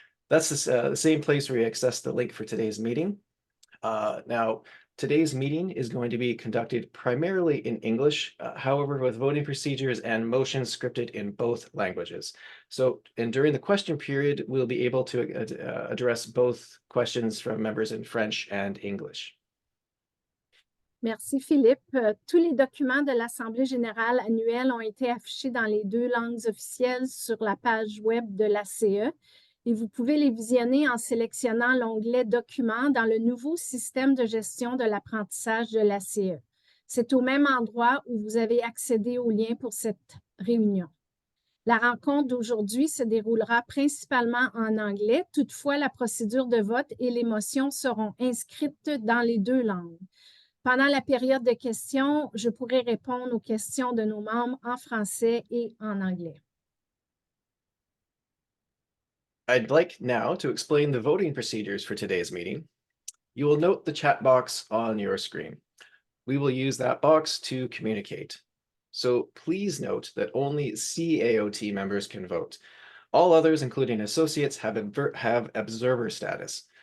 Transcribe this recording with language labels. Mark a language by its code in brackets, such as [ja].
[en] That's the same place where you access the link for today's meeting. Now, today's meeting is going to be conducted primarily in English, however, with voting procedures and motions scripted in both languages. So, and during the question period, we'll be able to address both questions from members in French and English. [fr] Merci Philippe. Tous les documents de l'Assemblée générale annuelle ont été affichés dans les 2 langues officielles sur la page web de l'ACE et vous pouvez les visionner en sélectionnant l'onglet Documents dans le nouveau système de gestion de l'apprentissage de l'ACE. C'est au même endroit où vous avez accédé au lien pour cette réunion. La rencontre d'aujourd'hui se déroulera principalement en anglais. Toutefois, la procédure de vote et les motions seront inscrites dans les 2 langues. Pendant la période de questions, je pourrai répondre aux questions de nos membres en français et en anglais. [en] I'd like now to explain the voting procedures for today's meeting. You will note the chat box on your screen. We will use that box to communicate. So please note that only CAOT members can vote. All others, including associates, have observer status.